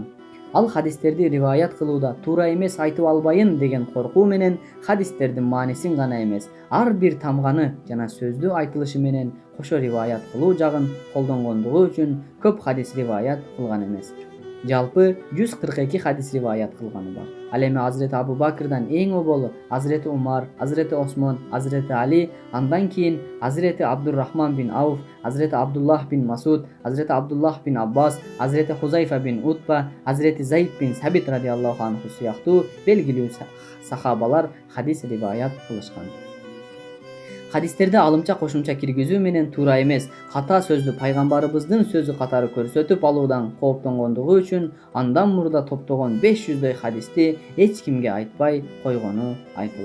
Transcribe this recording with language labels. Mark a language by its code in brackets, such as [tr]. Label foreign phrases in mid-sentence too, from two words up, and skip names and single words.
[ky] Ал хадистерди риваят кылууда туура эмес айтып албайын деген коркуу менен хадистердин маанисин гана эмес, ар бир тамганы жана сөздү айтылышы менен кошо риваят кылуу жагын колдонгондугу үчүн көп хадис риваят кылган эмес. Жалпы 142 хадис риваят кылганы бар. Ал эми Hazreti Abu Bakr'дан эң оболу Hazreti Умар, Hazreti Осмон, Hazreti Али, андан кийин Hazreti Абдуррахман бин Ауф, Hazreti Абдуллах бин Масуд, Hazreti Абдуллах бин Аббас, Hazreti Хузайфа бин Утба, Hazreti Зайд бин Сабит [ar] رضي الله عنه [ky] сыяктуу белгилүү сахабалар хадис риваят кылышкан. Хадистерде алымча кошумча киргизүү менен туура эмес, ката сөздү пайгамбарыбыздын сөзү катары көрсөтүп алуудан кооптонгондугу үчүн андан мурда топтогон 500дөй хадисти эч кимге айтпай койгону айтылат.